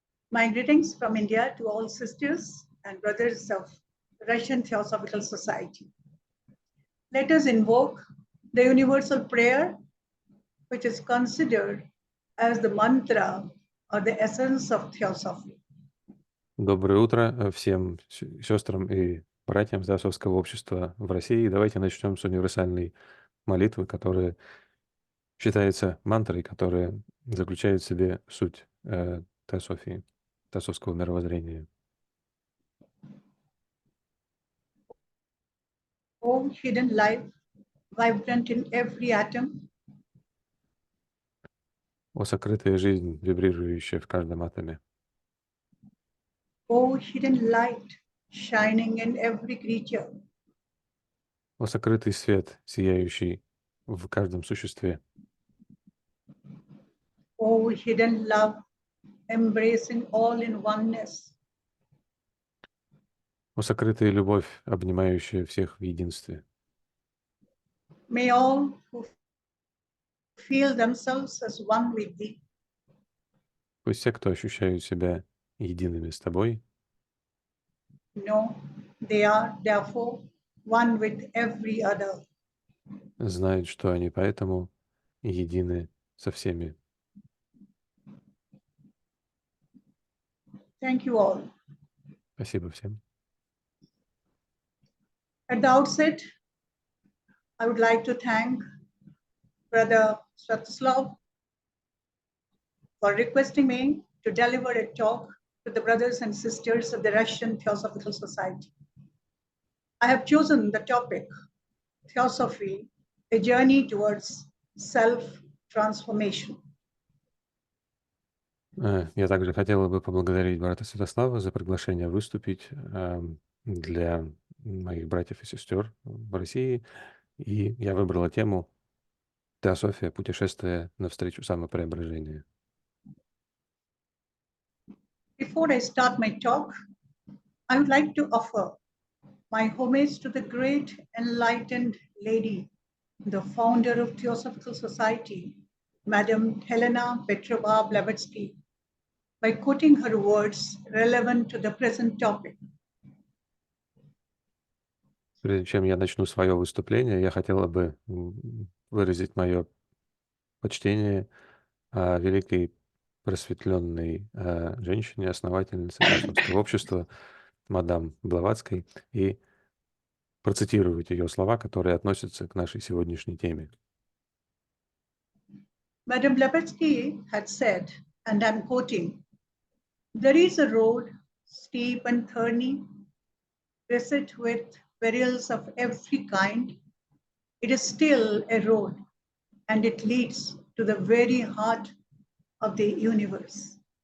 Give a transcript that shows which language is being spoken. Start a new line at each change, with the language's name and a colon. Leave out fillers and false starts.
English: My greetings from India to all sisters and brothers of Russian Theosophical Society. Let us invoke the universal prayer, which is considered as the mantra or the essence of Theosophy.
Russian: Доброе утро всем сестрам и братьям Теософского общества в России. Давайте начнем с универсальной молитвы, которая считается мантрой, которая заключает в себе суть теософии, теософского мировоззрения.
English: O hidden life, vibrant in every atom.
Russian: О сокрытая жизнь, вибрирующая в каждом атоме.
English: O hidden light, shining in every creature.
Russian: О сокрытый свет, сияющий в каждом существе.
English: O hidden love, embracing all in oneness.
Russian: О сокрытая любовь, обнимающая всех в единстве.
English: May all who feel themselves as one with thee
Russian: Пусть все, кто ощущают себя едиными с тобой,
English: know they are therefore one with every other.
Russian: знают, что они поэтому едины со всеми.
English: Thank you all.
Russian: Спасибо всем.
English: At the outset, I would like to thank Brother Svatoslav for requesting me to deliver a talk to the brothers and sisters of the Russian Theosophical Society. I have chosen the topic, Theosophy, a journey towards self-transformation.
Russian: Я также хотела бы поблагодарить брата Святослава за приглашение выступить для моих братьев и сестер в России. И я выбрала тему «Теософия. Путешествие навстречу самопреображению».
English: Before I start my talk, I would like to offer my homage to the great enlightened lady, the founder of Theosophical Society, Madam Helena Petrovna Blavatsky, by quoting her words relevant to the present topic.
Russian: Прежде чем я начну свое выступление, я хотела бы выразить мое почтение великой просветленной женщине, основательнице Теософского общества, мадам Блаватской, и процитировать ее слова, которые относятся к нашей сегодняшней теме.
English: Madam Blavatsky had said, and I'm quoting, "There is a road, steep and thorny, beset with perils of every kind. It is still a road, and it leads to the very heart of the universe.